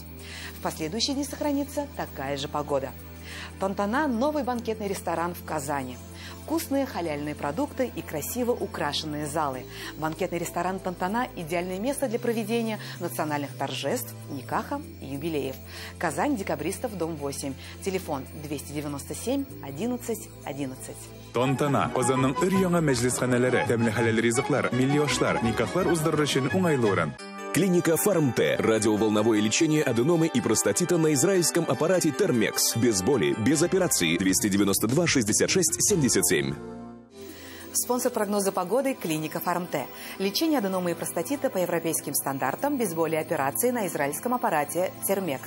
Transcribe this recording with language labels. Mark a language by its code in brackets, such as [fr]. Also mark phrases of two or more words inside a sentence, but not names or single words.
[ru] В последующие дни сохранится такая же погода. Тонтана – новый банкетный ресторан в Казани. Вкусные халяльные продукты и красиво украшенные залы. Банкетный ресторан «Тонтана» – идеальное место для проведения национальных торжеств, никаха и юбилеев. Казань, Декабристов, дом 8. Телефон 297 11 11. [tt] Тонтана. Озанның өр-яңа мәҗлесханәләре, тәмле хәләл ризыклар, милли ашлар, никахлар уздырыр өчен уңайлы урын. [ru] Клиника Фармте. Радиоволновое лечение аденомы и простатита на израильском аппарате Термекс. Без боли, без операции. 292 66 77. Спонсор прогноза погоды – клиника Фармте. Лечение аденомы и простатита по европейским стандартам, без боли и операции на израильском аппарате Термекс.